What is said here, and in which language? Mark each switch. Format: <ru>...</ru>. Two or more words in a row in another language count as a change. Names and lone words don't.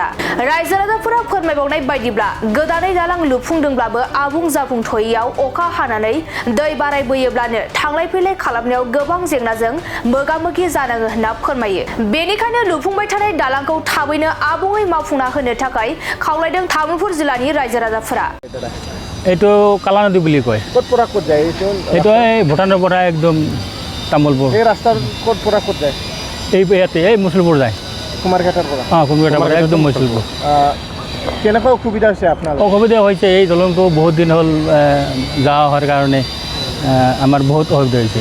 <brx>रायजो राजाफोरा फोरमायबावनाय बायदिब्ला गोदानै दालां लुफुंदोंब्लाबो आबुं जाफुंथ'यैयाव अखा हानानै दै बारायबोयोब्लानो थांलाय फैलाय खालामनायाव गोबां जेंनाजों मोगा-मोगि जानाङो होनना फोरमायो। बेनिखायनो लुफुंबाय थानाय दालांखौ थाबैनो आबुङै मावफुंना होनो थाखाय खावलायदों तामुलपुर जिल्लानि रायजो राजाफोरा।</brx> <as>এইটো কালা নদী বুলি কয়। ক'ত পৰা ক'ত যায় এইটো এই ভূটানৰ পৰা একদম তামুলপুৰ। এই ৰাস্তাৰ ক'ত পৰা ক'ত যায়? এই ইয়াতে এই মুছলপুৰ যায়। কুমাৰঘাটৰ পৰা? কুমাৰঘাটৰ পৰা একদম মুছলপুৰ। কেনেকুৱা অসুবিধা হৈছে আপোনাৰ? অসুবিধা হৈছে এই দলংটো বহুত দিন হ'ল যাওয়া হোৱাৰ কাৰণে আমাৰ বহুত অসুবিধা হৈছে।</as>